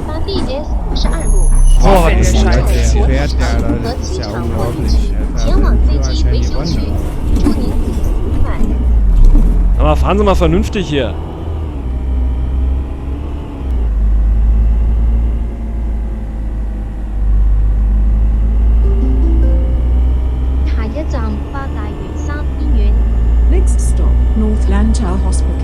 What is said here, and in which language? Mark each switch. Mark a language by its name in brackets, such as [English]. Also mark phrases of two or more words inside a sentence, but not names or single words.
[Chinese] BS 52路， Oh, 向 [German] das ist [Chinese] 北 [German] scheiße. [Chinese] 国 [German] Fährt [Chinese] 际 [German] der, [Chinese] 场 [German] das [Chinese] 和 [German] ist [Chinese] 机 [German] ja [Chinese] 场货运 [German] unglaublich. [Chinese] 局 [German] Da [Chinese] 前往飞 [German] sind [Chinese] 机维 [German] wahrscheinlich [Chinese] 修区 [German] Wunder.， [Chinese] 祝您旅途愉快。 [German] Aber fahren Sie mal vernünftig hier. [English] Next stop, North Lantau Hospital.